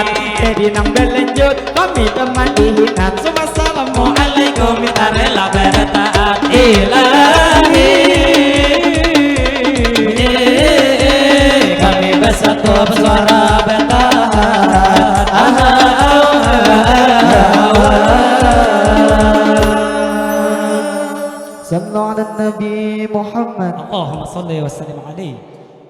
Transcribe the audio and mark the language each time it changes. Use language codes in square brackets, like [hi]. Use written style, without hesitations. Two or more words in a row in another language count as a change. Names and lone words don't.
[bjn] Jadi nang berlanjut kami teman dihinan. [id] Assalamualaikum minta rela bertaat ilahi. Kami bersatu bersuara bertahan. [ar] صلى الله عليه نبي محمد. اللهم صل وسلم عليه.